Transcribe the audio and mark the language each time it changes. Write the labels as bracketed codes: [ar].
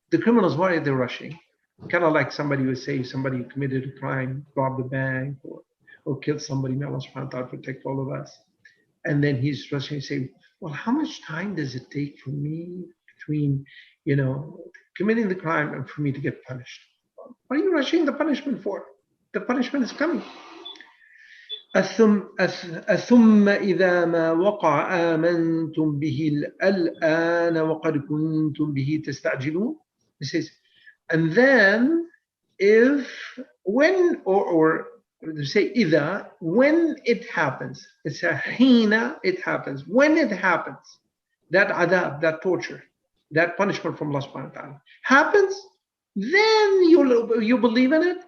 [en] The criminals, why are they rushing? Kind of like somebody would say, somebody committed a crime, robbed a bank, or or killed somebody. May Allah subhanahu wa ta'ala protect all of us. And then he's rushing to say, well, how much time does it take for me between, committing the crime and for me to get punished? What are you rushing the punishment for? The punishment is coming. [ar] أثم إذا ما وقع آمنتم به الآن وقد كنتم به تستعجلون. [en] It says, and then when say إذا, when it happens, it's a حين it happens, when it happens, that adab, that torture, that punishment from Allah subhanahu wa ta'ala happens, then you believe in it.